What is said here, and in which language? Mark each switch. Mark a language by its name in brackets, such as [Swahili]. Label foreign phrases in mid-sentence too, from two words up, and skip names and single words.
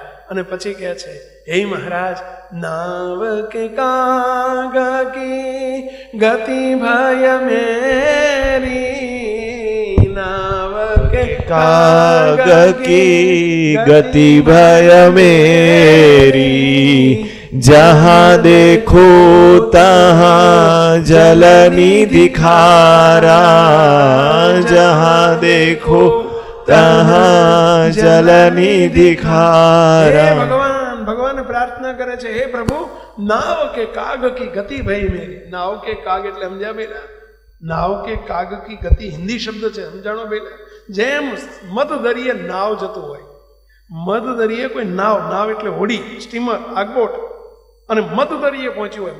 [Gujarati] અને પછી કહે છે, હે મહારાજ, [Hindi] नाव के काग की गति भय मेरी, नाव के काग की गति भय मेरी, जहाँ देखो तहाँ जल निधि खारा, जहाँ देखो तहाँ जल निधि खारा. [Gujarati] ભગવાન, ભગવાન પ્રાર્થના કરે છે, હે પ્રભુ, [Hindi] नाव के काग की गति भई मेरी. नाव के काग [Gujarati] એટલે સમજ્યા બેલા? [Hindi] नाव के काग की गति [Gujarati] હિન્દી શબ્દ છે, સમજાણો બેલા? જેમ મધ દરિયે નાવ જતું હોય, મધ દરિયે કોઈ નાવ, નાવ એટલે હોડી, સ્ટીમર, આગબોટ, અને મધ દરિયે પહોંચ્યું હોય.